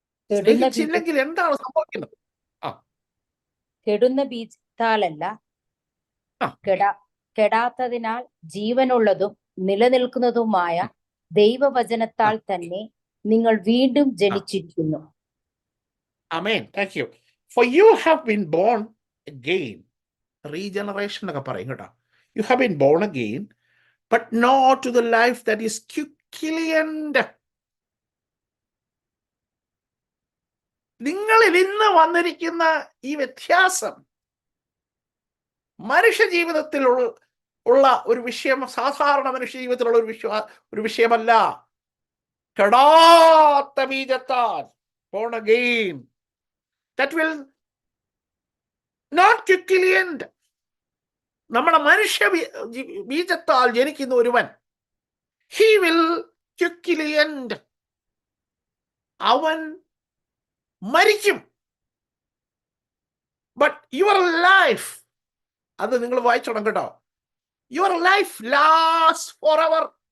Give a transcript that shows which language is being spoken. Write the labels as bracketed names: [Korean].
[Malayalam] സ്നേഹിച്ചില്ലെങ്കിൽ എന്താണ് സംഭവിക്കുന്നത്? കെടുന്ന ബീജത്താലല്ല, കെടാത്തതിനാൽ ജീവനുള്ളതും നിലനിൽക്കുന്നതുമായ ദൈവവചനത്താൽ തന്നെ നിങ്ങൾ വീണ്ടും ജനിച്ചിരിക്കുന്നു. [English] ആമേൻ. Thank you. For you have been born again. [Malayalam] Regeneration എന്നൊക്കെ പറയും കേട്ടോ. [English] You have been born again, but not to the life that is quickened. [Malayalam] നിങ്ങളിൽ ഇന്ന് വന്നിരിക്കുന്ന ഈ വ്യത്യാസം മനുഷ്യ ജീവിതത്തിൽ ഉള്ള ഒരു വിഷയം, സാധാരണ മനുഷ്യ ജീവിതത്തിലുള്ള ഒരു വിഷയമല്ല. കെടാത്ത ബീജത്താൽ, [English] born again, that will not quickly end. [Malayalam] നമ്മുടെ മനുഷ്യ ബീജത്താൽ ജനിക്കുന്ന ഒരുവൻ, [English] he will quickly end. [Malayalam] അവൻ മരിക്കും. [English] but your life, [Malayalam] അത് നിങ്ങൾ വായിച്ചോണം കേട്ടോ, [English] Your life last for ever.